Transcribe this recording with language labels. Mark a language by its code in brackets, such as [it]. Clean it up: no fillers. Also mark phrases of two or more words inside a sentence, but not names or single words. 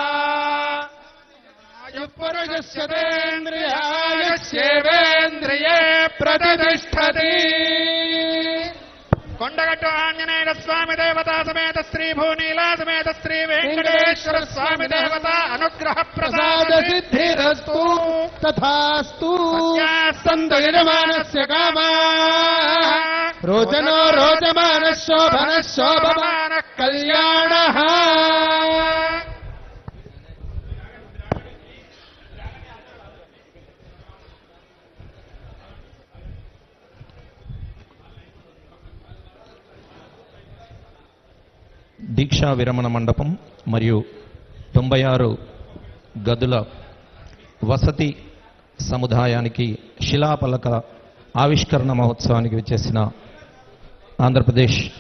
[sa] पुरुषस्येन्द्रियायस्येवेन्द्रिये प्रतिष्ठति कोण्डगट्टु आञ्जनेय स्वामी देवता समेत श्री भूनीला समेत श्री वेंकटेश्वर स्वामी देवता अनुग्रह प्रसाद सिद्धिरस्तु तथास्तु सन्तु यजमानस्य कामाः रोचनो रोचमानः शोभनः शोभमानः कल्याणः [te] దీక్షా విరమణ మండపం మరియు 96 గదుల వసతి సముదాయానికి శిలాఫలక ఆవిష్కరణ మహోత్సవానికి విచ్చేసిన ఆంధ్రప్రదేశ్